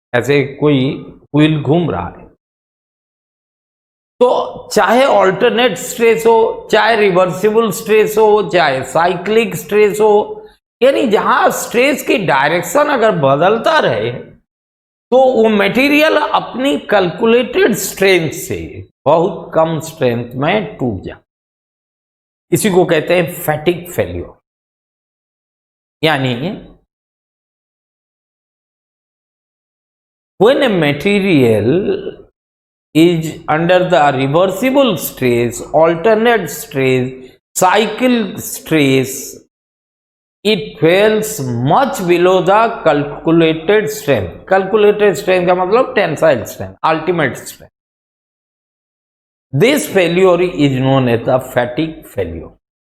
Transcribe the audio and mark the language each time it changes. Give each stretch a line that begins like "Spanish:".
Hindi: ऐसे कोई व्हील घूम रहा है तो चाहे ऑल्टरनेट स्ट्रेस हो, चाहे रिवर्सिबल स्ट्रेस हो, चाहे साइक्लिक स्ट्रेस हो, यानी जहां स्ट्रेस की डायरेक्शन अगर बदलता रहे तो वो मटेरियल अपनी कैलकुलेटेड स्ट्रेंथ से बहुत कम स्ट्रेंथ में टूट जाए। इसी को कहते हैं फैटिग फेल्योर।
English: यानी when a material is under the reversible stress, alternate stress, cycle stress, it fails much below the calculated strength. Calculated strength
Hindi: का मतलब tensile strength, ultimate strength.
English: This failure is known as the fatigue failure.